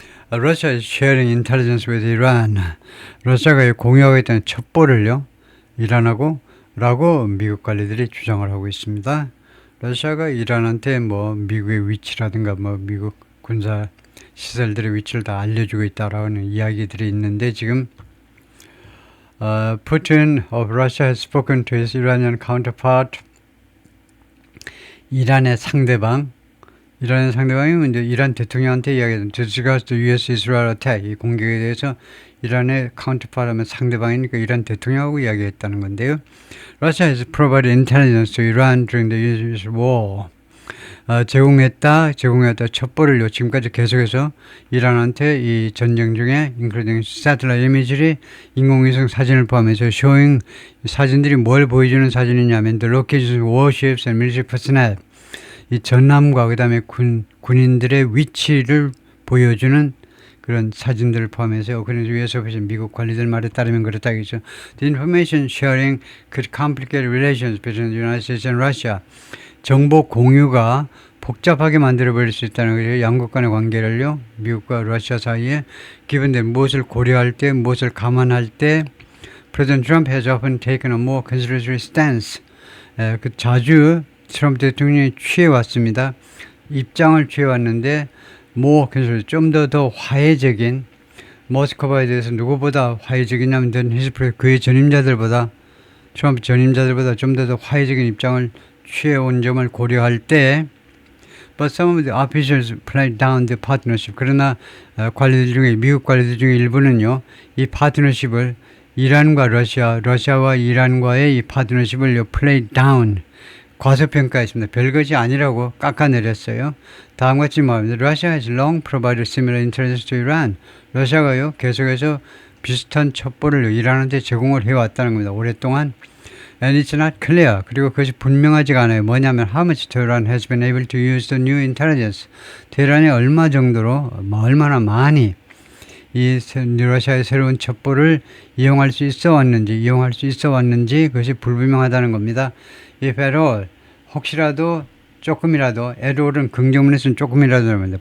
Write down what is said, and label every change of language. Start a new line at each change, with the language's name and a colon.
English: Russia is sharing intelligence with Iran.
Korean: 러시아가 공유하고 있다는 첩보를요, 이란하고 라고 미국 관리들이 주장을 하고 있습니다. 러시아가 이란한테 뭐 미국의 위치라든가 뭐 미국 군사 시설들의 위치를 다 알려주고 있다라는 이야기들이 있는데 지금
English: Putin of Russia has spoken to his Iranian counterpart.
Korean: 이란의 상대방이 이제 이란 대통령한테 이야기했던
English: discuss the U.S.-Israel attack,
Korean: 이 공격에 대해서 이란의 카운터파트하면 상대방이니까 이란 대통령하고 이야기했다는 건데요.
English: Russia has provided intelligence to Iran during the U.S.
Korean: war. 제공했다 첩보를요. 지금까지 계속해서 이란한테 이 전쟁 중에
English: including satellite imagery,
Korean: 인공위성 사진을 포함해서 showing, 사진들이 뭘 보여주는 사진이냐면
English: the locations of warships and military personnel,
Korean: 이 전함과 그 다음에 군인들의 위치를 보여주는 그런 사진들을 포함해서 그래서 위에서 보신 미국 관리들 말에 따르면 그렇다겠죠.
English: The information sharing could complicate relations between the United States and Russia.
Korean: 정보 공유가 복잡하게 만들어버릴 수 있다는 거죠. 양국 간의 관계를요. 미국과 러시아 사이에 기본된 무엇을 고려할 때, 무엇을 감안할 때
English: President Trump has often taken a more conciliatory stance.
Korean: 자주 트럼프 대통령이 취해왔습니다. 입장을 취해왔는데 좀 더 화해적인, 모스크바에 대해서 누구보다 화해적이냐면 그의 전임자들보다, 트럼프 전임자들보다 좀 더 화해적인 입장을 취해온 점을 고려할 때
English: But some of the officials played down the partnership.
Korean: 그러나 미국 관리들 중에 일부는요, 이 파트너십을 이란과 러시아와 이란과의 이 파트너십을
English: play down,
Korean: 과소평가했습니다. 별것이 아니라고 깎아내렸어요. 다음과 같이 말합니다.
English: Russia has long provided similar intelligence to Iran.
Korean: 러시아가요, 계속해서 비슷한 첩보를 이란한테 제공을 해왔다는 겁니다. 오랫동안.
English: And it's not clear.
Korean: 그리고 그것이 분명하지가 않아요. 뭐냐면
English: how much Tehran has been able to use the new intelligence.
Korean: 테헤란이 얼마나 많이 이 러시아의 새로운 첩보를 이용할 수 있어 왔는지 그것이 불분명하다는 겁니다.
English: If at all,
Korean: 혹시라도 조금이라도, at all은 긍정문에서는 조금이라도 합니다.